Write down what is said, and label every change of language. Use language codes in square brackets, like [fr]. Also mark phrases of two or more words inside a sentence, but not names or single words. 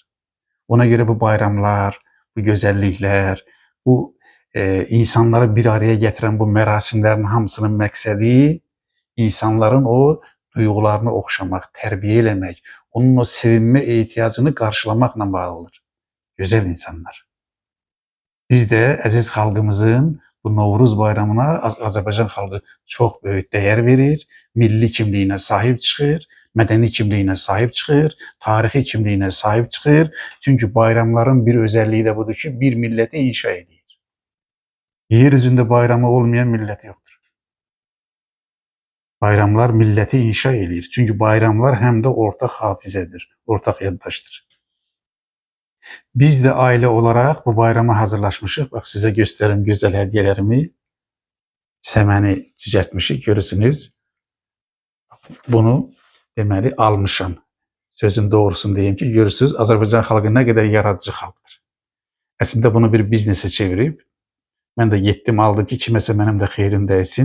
[tr] Ona göre bu bayramlar, bu güzellikler, bu insanları bir araya getiren bu merasimlerin hamısının məqsədi insanların o duygularını okşamak, terbiye eləmək, onun o sevinme ihtiyacını karşılamakla bağlıdır. Güzel insanlar. Biz de aziz xalqımızın bu Novruz bayramına Azərbaycan xalqı çok büyük değer verir, milli kimliyine sahip çıkır, mədəni kimliyine sahip çıkır, tarixi kimliyine sahip çıkır. Çünkü bayramların bir özelliği de budur ki bir milleti inşa ediyor. Yeryüzünde bayramı olmayan millet yoktur. Bayramlar milleti inşa ediyor. Çünkü bayramlar hem de ortak hafizedir, ortak yaddaştır. [az] Biz de aile olarak bu bayrama hazırlaşmışıq. [tr] Bak size gösterim güzel hediyelerimi. [az] Seməni düzəltmişik, görürsünüz. Bunu deməli almışam. Sözün doğrusunu deyim ki, görürsünüz Azərbaycan xalqı nə qədər yaradıcı xalqdır. Əslində bunu bir biznesə çevirib, mən də getdim aldım ki, kiməsə mənim də xeyrim dəysin.